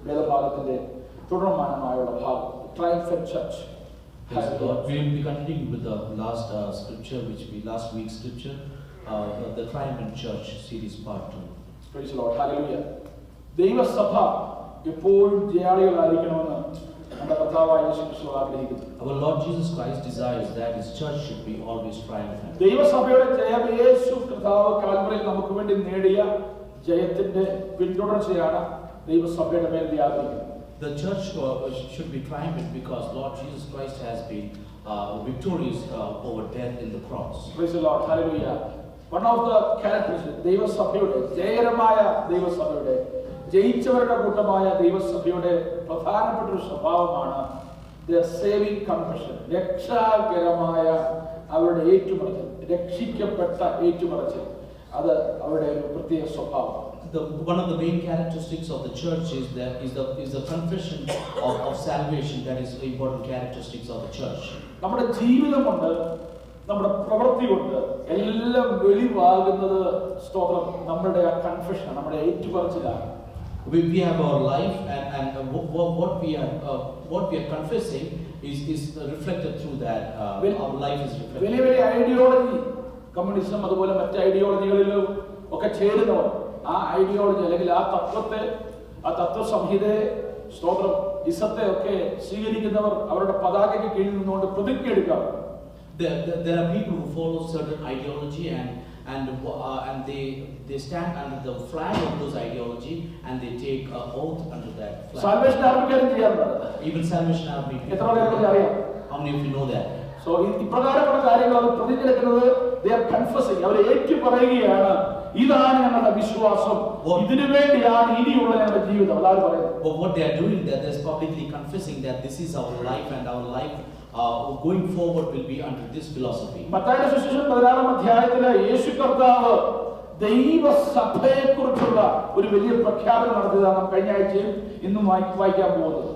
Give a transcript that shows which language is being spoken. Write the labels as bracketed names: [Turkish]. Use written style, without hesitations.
[Malayalam] ഭാഗത്തിന്റെ തുടർമാനമായുള്ള ഭാഗം Triumphant Church. [English] Praise the Lord. We will be continuing with the last scripture, last week's scripture, the Triumphant Church series part 2. Praise the Lord. Hallelujah. [Malayalam] ദൈവസഭ എപ്പോഴും ജയാളികളായിരിക്കണമെന്ന് നമ്മുടെ കർത്താവായ യേശു ക്രിസ്തു ആഗ്രഹിക്കുന്നു. [English] Our Lord Jesus Christ desires that His church should be always triumphant. [Malayalam] ദൈവസഭയുടെ ജയം യേശു കർത്താവ് കാൽവറിയിൽ നമുക്ക് വേണ്ടി നേടിയ ജയത്തിന്റെ പിന്തുടർച്ചയാണ് ദൈവസഭയുടെ മേൽ വ്യാപരിക്കുന്നത്. [English] The church should be triumphant because Lord Jesus Christ has been victorious over death in the cross. Praise the Lord. Hallelujah. One of the characteristics [Malayalam] ദൈവസഭയുടെ ജയകരമായ ദൈവസഭയുടെ ജയിച്ചവരുടെ കൂട്ടമായ ദൈവസഭയുടെ പ്രധാനപ്പെട്ട ഒരു സ്വഭാവമാണ് [English] their saving confession. [Malayalam] രക്ഷാകരമായ അവരുടെ ഏറ്റുപറച്ചിൽ, രക്ഷിക്കപ്പെട്ട ഏറ്റുപറച്ചിൽ, അത് അവരുടെ ഒരു പ്രത്യേക സ്വഭാവം. [English] One of the main characteristics of the church is the confession of salvation. That is important characteristics of the church. [Malayalam] നമ്മുടെ ജീവിതം കൊണ്ട് നമ്മുടെ പ്രവൃത്തി കൊണ്ട് എല്ലാം വെളിവാകുന്നത് സ്തോത്രം നമ്മുടെ ആ കൺഫെഷൻ, നമ്മുടെ ഏറ്റുപറച്ചിലാണ്. [English] We have our life and what we are confessing is reflected through that. Our life is reflected. [Malayalam] വലിയ വലിയ ഐഡിയോളജി, കമ്മ്യൂണിസം അതുപോലെ മറ്റ് ഐഡിയോളജികളിലും ഒക്കെ ചേരുന്നവർ ആ ഐഡിയോളജി അല്ലെങ്കിൽ ആ തത്വത്തെ, ആ തത്വസംഹിതയെ, സ്തോത്രം ഇസത്തെ ഒക്കെ സ്വീകരിക്കുന്നവർ അവരുടെ പതാകയ്ക്ക് കീഴിൽ നിന്നുകൊണ്ട് പ്രതിജ്ഞ എടുക്കാം. [English] There are people who follow certain ideology and they stand under the flag of those ideology and they take an oath under that flag. [Malayalam] Salvation ആർമിക്കാരും ചെയ്യാറുണ്ട്. [English] Even Salvation Army. [Malayalam] എത്ര പേർക്ക് അറിയാം? [English] How many of you know that? [Malayalam] So ഇപ്രകാരമുള്ള കാര്യങ്ങൾ അവർ പ്രതിജ്ഞ എടുക്കുന്നത് [English] they are confessing, [Malayalam] അവർ ഏറ്റു പറയുകയാണ്, ഇതാണ് ഞങ്ങളുടെ വിശ്വാസം, ഇതിനു വേണ്ടിയാണ് ഇനിയുള്ള ഞങ്ങളുടെ ജീവിതം. അതാണ് പറയുന്നത്. [English] But what they are doing, that they're publicly confessing that this is our life and our life going forward will be under this philosophy. [Malayalam] മത്തായിയുടെ സുവിശേഷം 16-ാം അധ്യായത്തിലെ യേശു കർത്താവ് ദൈവസഭയെക്കുറിച്ചുള്ള ഒരു വലിയ പ്രഖ്യാപനം നടത്തിയതാണ് നാം കഴിഞ്ഞ ആഴ്ചയും ഇന്നും വായിക്കാൻ പോകുന്നത്.